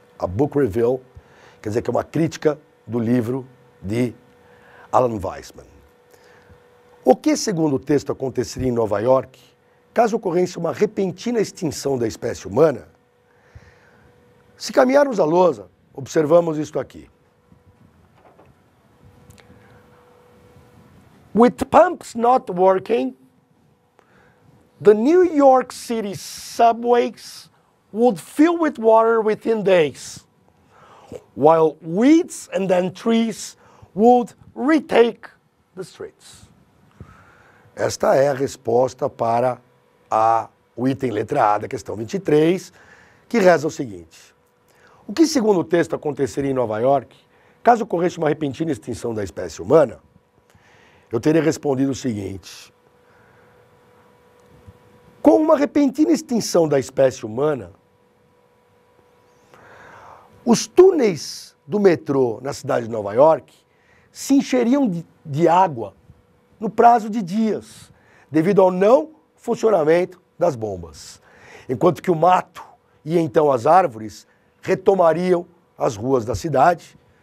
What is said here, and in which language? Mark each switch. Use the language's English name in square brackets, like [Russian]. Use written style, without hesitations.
[English] A book review, [Portuguese] quer dizer que é uma crítica do livro de Alan Weisman. O que, segundo o texto, aconteceria em Nova York, caso ocorresse uma repentina extinção da espécie humana? Se caminharmos à lousa, observamos isto aqui. [English] With pumps not working, the New York City subways would fill with water within days, while weeds and then trees would retake the streets. [Portuguese] Esta é a resposta para o item letra A da questão 23, que reza o seguinte. O que, segundo o texto, aconteceria em Nova York, Caso ocorresse uma repentina extinção da espécie humana, eu teria respondido o seguinte: com uma repentina extinção da espécie humana, os túneis do metrô na cidade de Nova York se encheriam de água no prazo de dias, devido ao não funcionamento das bombas, enquanto que o mato e então as árvores retomariam as ruas da cidade.